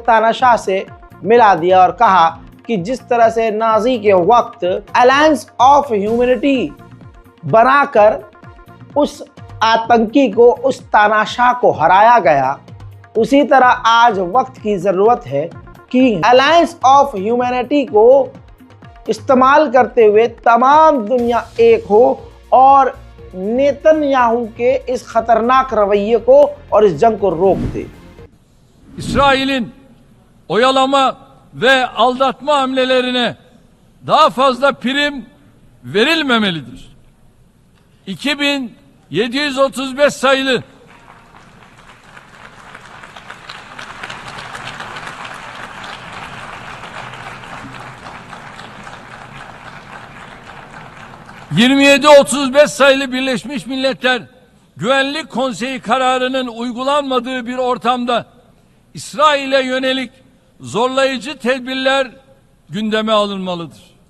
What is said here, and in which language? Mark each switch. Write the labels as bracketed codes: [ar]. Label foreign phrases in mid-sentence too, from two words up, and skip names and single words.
[hi] तानाशाह से मिला दिया और कहा कि जिस तरह से नाजी के वक्त [en] alliance of humanity [hi] बनाकर उस आतंकी को, उस तानाशाह को हराया गया, उसी तरह आज वक्त की जरूरत है कि [en] alliance of humanity [hi] को इस्तेमाल करते हुए तमाम दुनिया एक हो और नेतन्याहू के इस खतरनाक रवैये को और इस जंग को रोक दे। [tr] İsrail'in oyalama ve aldatma hamlelerine daha fazla prim verilmemelidir. 2735 sayılı ...2735 sayılı Birleşmiş Milletler Güvenlik Konseyi kararının uygulanmadığı bir ortamda İsrail'e yönelik zorlayıcı tedbirler gündeme alınmalıdır.